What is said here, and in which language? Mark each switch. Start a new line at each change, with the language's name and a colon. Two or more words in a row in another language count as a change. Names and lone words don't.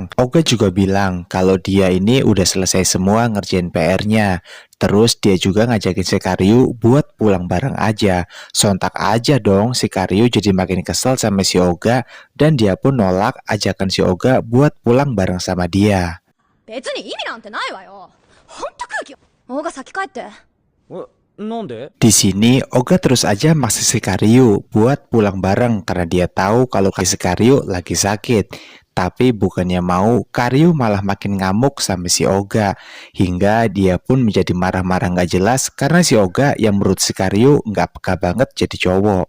Indonesian: Oga juga bilang kalau dia ini udah selesai semua ngerjain PR-nya. Terus dia juga ngajakin si Karyu buat pulang bareng aja. Sontak aja dong si Karyu jadi makin kesel sama si Oga dan dia pun nolak ajakan si Oga buat pulang bareng sama dia.
Japanese: 別に意味なんてないわよ。ほんと空気。オーガ先帰って。なんで？
Indonesian: Di sini Oga terus aja maksa si Karyu buat pulang bareng karena dia tahu kalau si Karyu lagi sakit. Tapi bukannya mau, Karyu malah makin ngamuk sama si Oga. Hingga dia pun menjadi marah-marah gak jelas karena si Oga yang menurut si Karyu gak peka banget jadi cowok.